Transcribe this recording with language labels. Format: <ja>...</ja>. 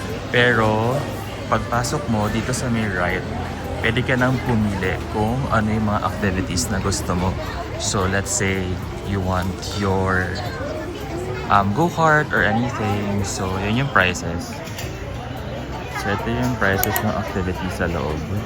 <tl>Pero, pagpasok mo dito sa may right, pwede ka nang pumili kung ano yung mga activities na gusto mo.</tl> <en>So, let's say you want your go-kart or anything.</en> <tl>So, yun yung prices. So, ito yung prices ng activity sa loob.</tl>